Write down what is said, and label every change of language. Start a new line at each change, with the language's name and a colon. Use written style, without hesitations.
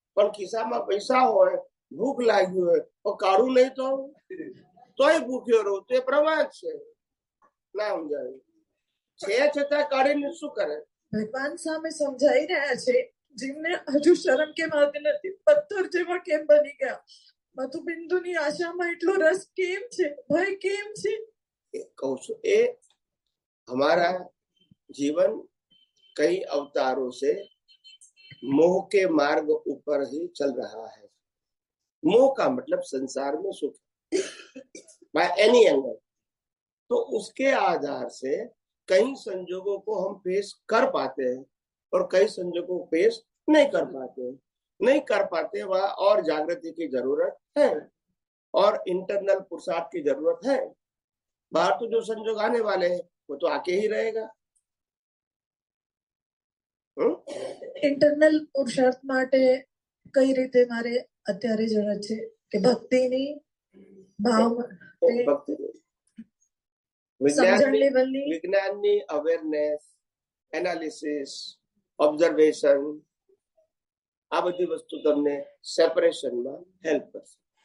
Gujarati: પણ ખિસ્સામાં પૈસા હોય, ભૂખ લાગી હોય તો કાઢું નહીં તોય ભૂખ્યો રહું, તો એ પ્રમાદ છે. ના સમજાયું? છે છતાં કાઢીને શું કરે? ભગવાન સામે સમજાઈ રહ્યા છે, જેમને હજુ શરમ કેમ આવતી નથી, પથ્થર જેવા કેમ બની ગયા, મધુબિંદુની આશામાં એટલો રસ કેમ છે, ભય કેમ છે? કહું છું, એ
Hindi: हमारा जीवन कई अवतारों से मोह के मार्ग ऊपर ही चल रहा है. मोह का मतलब संसार में सुख
English: By any angle.
Hindi: तो उसके आधार से कई संजोगों को हम फेस कर पाते हैं और कई संजोगों को फेस नहीं कर पाते. नहीं कर पाते वह और जागृति की जरूरत है और इंटरनल पुरुषार्थ की जरूरत है. बाहर तो जो संजोग आने वाले हैं वो तो आके ही रहेगा.
Gujarati: ઇન્ટરનલ પુરુષાર્થ માટે કઈ રીતે મારે અત્યારે જરૂરત છે કે ભક્તિની, ભાવ, વિજ્ઞાનની અવેરનેસ, એનાલિસિસ, ઓબ્ઝર્વેશન, આ બધી વસ્તુ તમને સેપરેશનમાં હેલ્પ કરશે.